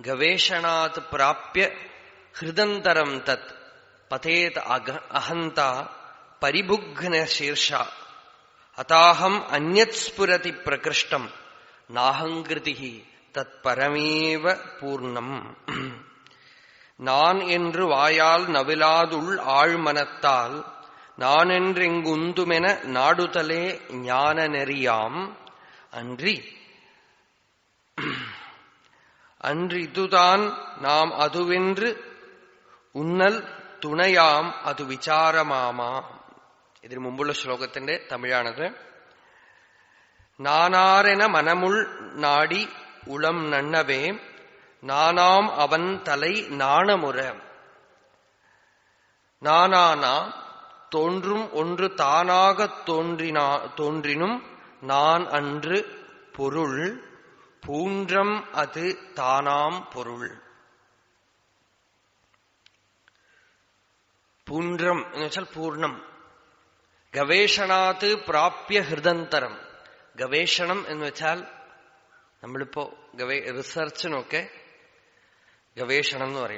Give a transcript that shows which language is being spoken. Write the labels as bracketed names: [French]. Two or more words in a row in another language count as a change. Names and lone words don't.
[Sanskrit] ഗവേഷണാത് പ്രാപ്യ ഹൃദന്തരം തത് പതേത് അഹന്ത പരിബുഘ്ന ശീർഷ അതാഹം അന്യത് സ്ഫുരതി പ്രകൃഷ്ടം നാഹങ്കൃതി തത് പരമേവ പൂർണം. [Tamil] நான் என்று வாயால் நவிலாதுள் ஆழ்மனத்தால் நான் என்றெங்குந்துமென நாடுதலே ஞான நெறியாம் அன்றிதுதான் நாம் அதுவென்று உன்னல் துணையாம் அது விசாரமாமா. [Malayalam] ഇതിനു മുമ്പുള്ള ശ്ലോകത്തിന്റെ തമിഴാണത്. [Tamil] நானாரென மனமுள் நாடி உளம் நண்ணவே நானாம் அவன் தலை நாணமுற. നാനാനാ தோன்றும் ஒன்று தானாகத் தோன்றினும் நான் அன்று பொருள் பூன்றம் அது தானாம் பொருள். [Malayalam] പൂണ്രം എന്ന് വെച്ചാൽ പൂർണ്ണം. [Sanskrit] ഗവേഷണാത് പ്രാപ്യ ഹൃദന്തരം. [Malayalam] ഗവേഷണം എന്ന് വെച്ചാൽ നമ്മളിപ്പോ റിസർച്ചിനൊക്കെ ഗവേഷണം എന്ന് പറയും.